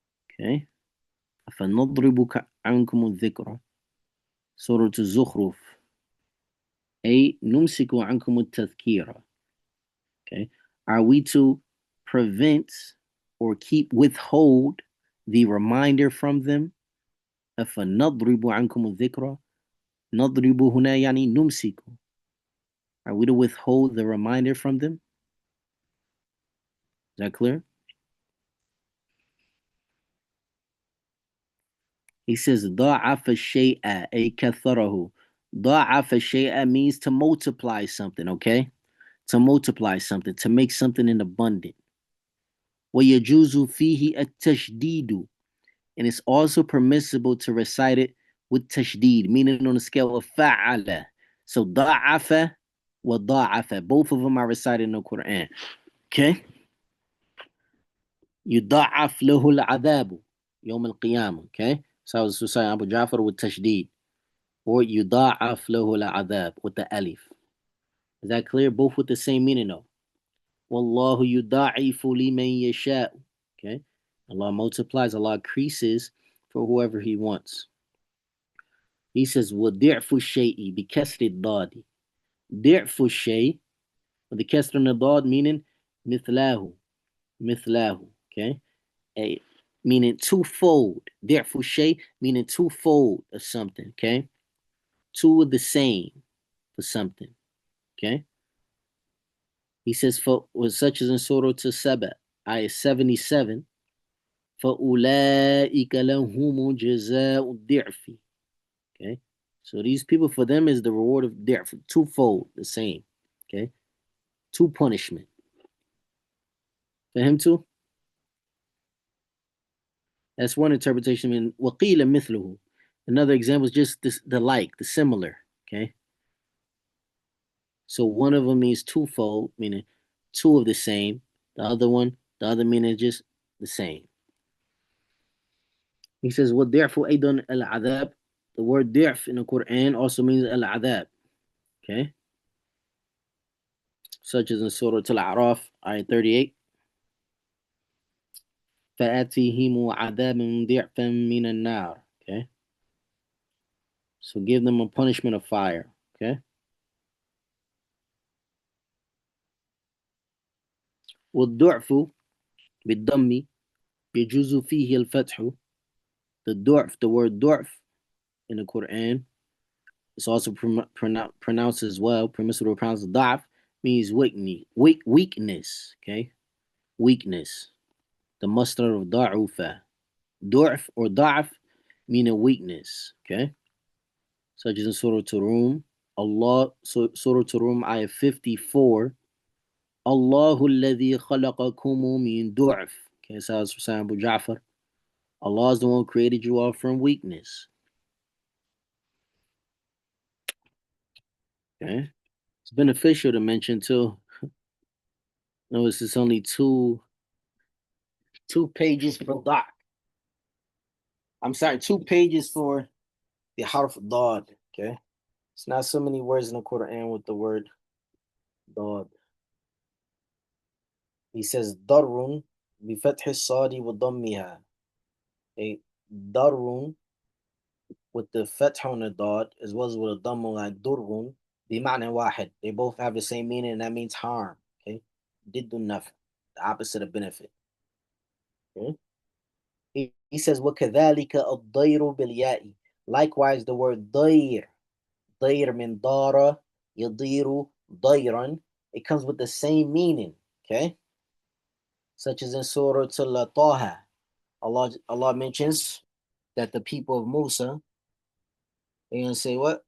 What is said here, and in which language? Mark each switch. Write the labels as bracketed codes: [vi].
[ar] Okay, أفنضرب عنكم الذكرى. Surah الزخرف أي نمسك عنكم التذكير. [en] Okay, are we to prevent or withhold the reminder from them? [ar] أفنضرب عنكم الذكرى. نضرب هنا يعني نمسك. [en] Are we to withhold the reminder from them? Is that clear? He says [ar] ضاعف الشيء أي كثره. ضاعف الشيء [en] means to multiply something, okay? To multiply something, to make something in abundant. [ar] ويجوز فيه التشديد, [en] and it's also permissible to recite it with tashdid, meaning on a scale of fa'ala. So [ar] ضاعف وضاعف, [en] both of them are recited in the Quran. Okay? [ar] يضاعف له العذاب يوم القيامة. [en] Okay? So I was reciting Abu Ja'far with tashdid, or [ar] يضاعف له العذاب [en] with the alif. Is that clear? Both with the same meaning though. [ar] Wallahu yudha'ifu liman yasha. [en] Okay? Allah multiplies, Allah increases for whoever He wants. He says, [ar] وَضِعْفُ الشَّيْءِ بِكَسْرِ الضَّادِ. ضِعْفُ الشَّيْء, [en] with the kasr on the dad, meaning [ar] مثله. مثله. [en] Okay? Meaning twofold. [ar] ضِعْفُ الشَّيْء, [en] meaning twofold of something. Okay? Two of the same for something. Okay? He says, for such as in Surah to Saba, ayah 77, [ar] فَأُولَٰئِكَ لَهُمُ جَزَاءُ الضِّعْفِ. [en] Okay, so these people, for them is the reward of death, twofold, the same. Okay, two punishment for him too. That's one interpretation. [ar] In وَقِيلَ مِثْلُهُ. [en] Another example is just this, the like, the similar. Okay, so one of them means twofold, meaning two of the same. The other meaning just the same. He says, [ar] وَالضِّعْفُ أيضا العذاب. [en] The word ضِعْف in the Quran also means al-adab. Okay, such as in Surah Al-A'raf, ayah 38. [ar] فَآتِيهِمُ عَذَابًا ضِعْفًا مِنَ النَّارِ. [en] Okay, so give them a punishment of fire. [ar] Okay, والضعف بالضم يجوز فيه الفتح. [en] The ضعف, the word ضعف in the Quran, it's also pronounced as well, permissible to pronounce ضعف, means weakness. Okay, weakness. The masdar of ضعف. ضعف or ضعف meaning weakness. Okay, such as in Surah Rum. Surah Rum, ayah 54. [ar] Allahu alladhi khalaqakum min du'f. [en] Okay, so it's saying Abu Ja'far. Allah is the one who created you all from weakness. Okay, it's beneficial to mention too. Notice it's only two pages for doc. I'm sorry, 2 pages for [ar] بحرف ضاد. [en] Okay, it's not so many words in the Quran with the word ضاد. He says [ar] ضر بفتح الصاد وضمها. [en] A ضر with the fath on the dot as well as with a dhamma like durrun [ar] بمعنى واحد. [en] They both have the same meaning, and that means harm. Okay, [ar] ضد النفع, [en] the opposite of benefit. Okay? He says [ar] وكذلك الضير بالياء. [en] Likewise, the word ضير, [ar] ضير من ضار يضير ضيرا, [en] it comes with the same meaning. Okay, such as in Surah Taha, Allah mentions that the people of Musa, they're gonna say what?